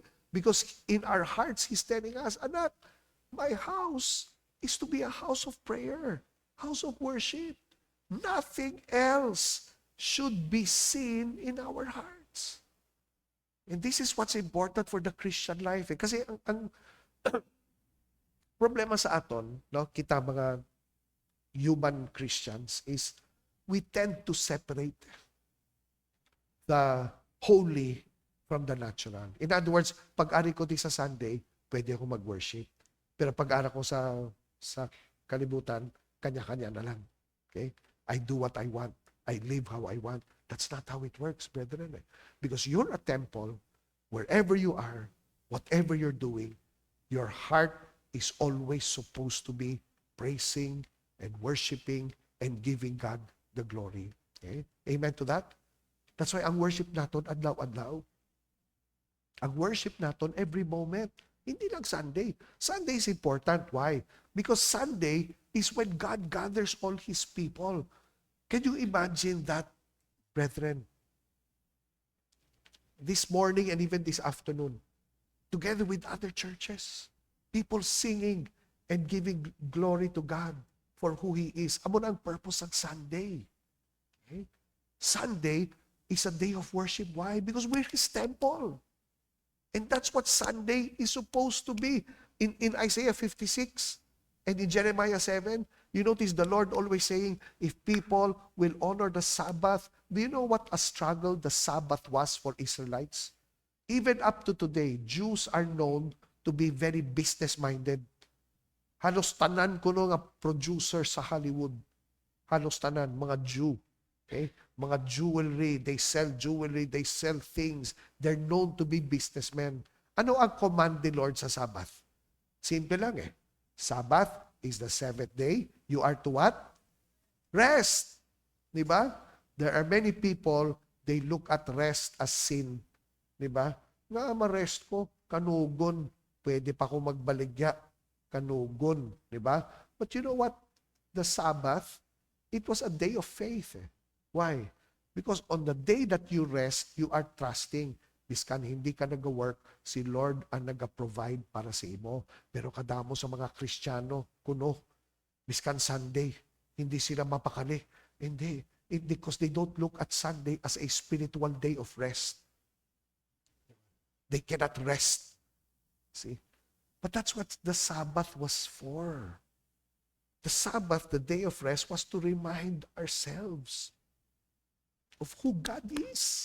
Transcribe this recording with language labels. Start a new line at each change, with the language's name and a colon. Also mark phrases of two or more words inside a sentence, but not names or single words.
English: Because in our hearts, He's telling us, anak, my house is to be a house of prayer, house of worship. Nothing else should be seen in our hearts. And this is what's important for the Christian life.
Hiligaynon: Kasi ang problema sa aton, no, kita mga
English: human Christians, is we tend to separate the holy from the natural. In other words,
Hiligaynon: pag-ari ko di sa Sunday, pwede ako mag-worship. Pero pag-ari ko sa kalibutan,
Filipino: kanya-kanya na lang.
English: Okay? I do what I want. I live how I want. That's not how it works, brethren. Because you're a temple, wherever you are, whatever you're doing, your heart is always supposed to be praising and worshiping and giving God the glory. Okay? Amen to that? That's why
Hiligaynon: ang worship naton adlaw-adlaw. Ang worship naton
English: every moment.
Filipino: Hindi lang
English: Sunday. Sunday is important. Why? Because Sunday is when God gathers all His people. Can you imagine that, brethren? This morning and even this afternoon, together with other churches, people singing and giving glory to God for who He is.
Hiligaynon: Amo na ang purpose ng Sunday.
English: Okay? Sunday is a day of worship. Why? Because we're His temple. And that's what Sunday is supposed to be. In Isaiah 56 and in Jeremiah 7, you notice the Lord always saying, if people will honor the Sabbath, do you know what a struggle the Sabbath was for Israelites? Even up to today, Jews are known to be very business-minded.
Hiligaynon: Halos tanan ko nga producer sa Hollywood. Halos tanan, mga Jew. Okay?
English: Mga jewelry, they sell things. They're known to be businessmen.
Hiligaynon: Ano ang command ni Lord sa Sabbath? Simple lang eh.
English: Sabbath is the seventh day. You are to what? Rest. Diba? There are many people, they look at rest as sin.
Hiligaynon: Diba? Nga ma-rest ko, kanugon. Pwede pa ako magbaligya. Kanugon. Diba?
English: But you know what? The Sabbath, it was a day of faith eh. Why? Because on the day that you rest, you are trusting.
Hiligaynon: Biskan hindi ka nag-work, si Lord ang nag-provide para sa imo. Pero kadamo sa mga Kristiyano, kuno, biskan Sunday, hindi sila mapakali. Hindi.
English: Because they don't look at Sunday as a spiritual day of rest. They cannot rest. See? But that's what the Sabbath was for. The Sabbath, the day of rest, was to remind ourselves of who God is.